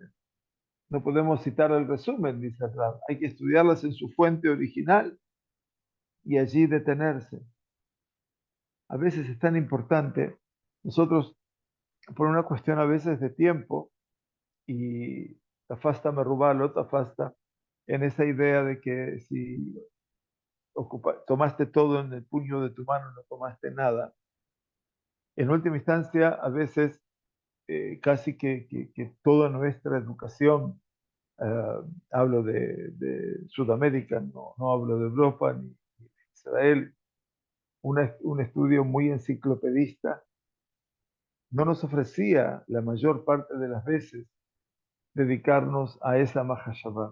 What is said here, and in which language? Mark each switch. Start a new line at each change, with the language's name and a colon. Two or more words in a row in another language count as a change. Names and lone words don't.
Spanish: No podemos citar el resumen, dice Rab, hay que estudiarlas en su fuente original y allí detenerse. A veces es tan importante, nosotros, por una cuestión a veces de tiempo, y
Hebrew: תפסת מרובה לא תפסת,
Spanish: en esa idea de que si tomaste todo en el puño de tu mano, no tomaste nada. En última instancia, a veces casi que toda nuestra educación, hablo de Sudamérica, no hablo de Europa ni de Israel, un estudio muy enciclopedista, no nos ofrecía la mayor parte de las veces dedicarnos a esa Mahashabá.